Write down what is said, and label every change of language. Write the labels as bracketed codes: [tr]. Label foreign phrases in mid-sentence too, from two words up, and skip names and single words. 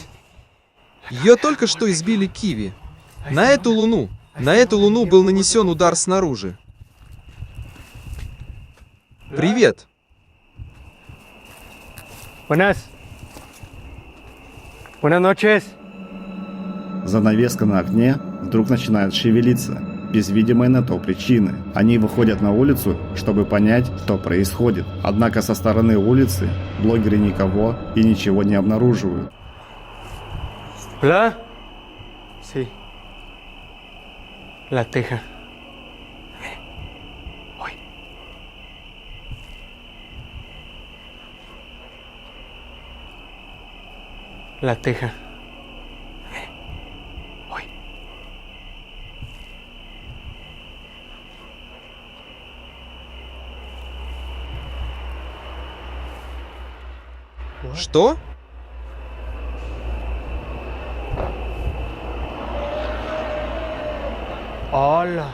[ru] Ее только что избили киви. На эту луну был нанесен удар снаружи. Привет. [es] Buenas. Buenas noches. [ru] Занавеска на окне вдруг начинает шевелиться, без видимой на то причины. Они выходят на улицу, чтобы понять, что происходит. Однако со стороны улицы блогеры никого и ничего не обнаруживают. [es] Hola. Sí. La teja. Ой. La teja. [ru] Ой. Что? [es] Hola.